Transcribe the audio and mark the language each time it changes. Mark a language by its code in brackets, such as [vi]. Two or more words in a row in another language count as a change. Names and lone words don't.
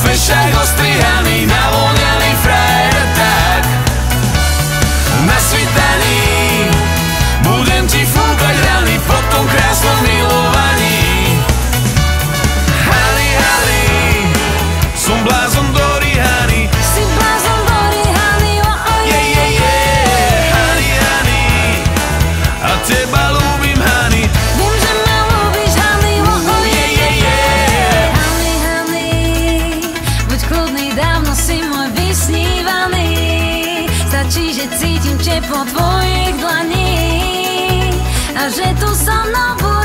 [sk] však ostrihaný, navoňaný frajer tak. Na svitaní budem ti fúkať rany po tom krásnom milovaní. [en] Honey, honey, [sk] som blázon do Rihany. Si blázon do Rihany, [en] oh, oh, yeah, yeah, yeah. Honey, honey, [sk] a teba ľúbim, honey. Viem, že ma ľúbiš, [en] honey, oh, oh, yeah, yeah, yeah. Honey, honey, [sk] buď kľudný, dávno si môj vysnívaný. Stačí, že cítim teplo tvojich dlaní a že tu so mnou